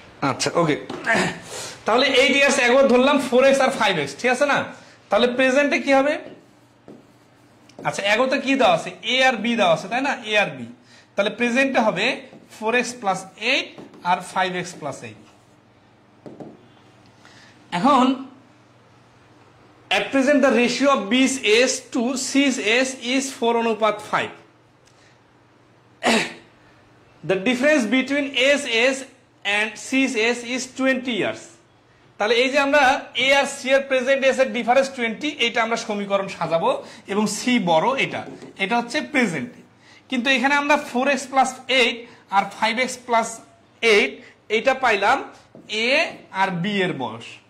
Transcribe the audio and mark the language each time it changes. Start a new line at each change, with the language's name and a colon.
Bangla: আচ্ছা, ওকে। তাহলে 8 years ago ধরলাম 4x আর 5x, ঠিক আছে না? তাহলে প্রেজেন্টে কি হবে? আচ্ছা, অ্যাগোতে কি দেওয়া আছে? এ আর বি দেওয়া আছে, তাই না? এ আর বি। তাহলে প্রেজেন্টে হবে 4x প্লাস 8 আর 5x প্লাস 8। এখন
English: at present the ratio of B's S to C's S is 4:5. The difference between A's S and C's S is 20 years.
Bangla: তাহলে এই যে আমরা এ আর সি এর প্রেজেন্ট এস এর ডিফারেন্স 20, এটা আমরা সমীকরণ সাজাবো এবং সি বড়, এটা হচ্ছে প্রেজেন্ট। কিন্তু এখানে আমরা 4x প্লাস 8 আর 5x প্লাস 8 এটা পাইলাম এ আর বি এর বয়স।